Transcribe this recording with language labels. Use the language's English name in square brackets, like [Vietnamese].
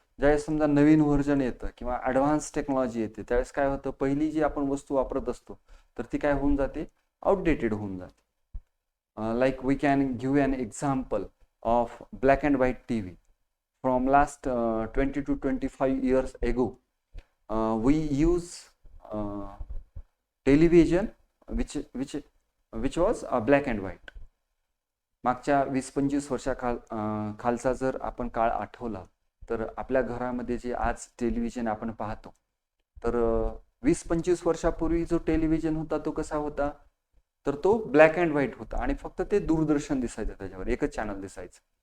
[Marathi] ज्यावेळेस समजा नवीन व्हर्जन येतं किंवा ॲडव्हान्स टेक्नॉलॉजी येते त्यावेळेस काय होतं? पहिली जी आपण वस्तू वापरत असतो तर ती काय होऊन जाते? आउटडेटेड होऊन जाते. [English] Like we can give an example of black and white TV from last 20 to 25 years ago. We use television which was black and white. [Marathi] मागच्या 20-25 खालचा जर आपण काळ आठवला तर आपल्या घरामध्ये जे आज टेलिव्हिजन आपण पाहतो तर 20-25 वर्षापूर्वी जो टेलिव्हिजन होता तो कसा होता? तर तो ब्लॅक अँड व्हाईट होता आणि फक्त ते दूरदर्शन दिसायचं, त्याच्यावर एकच चॅनल दिसायचं.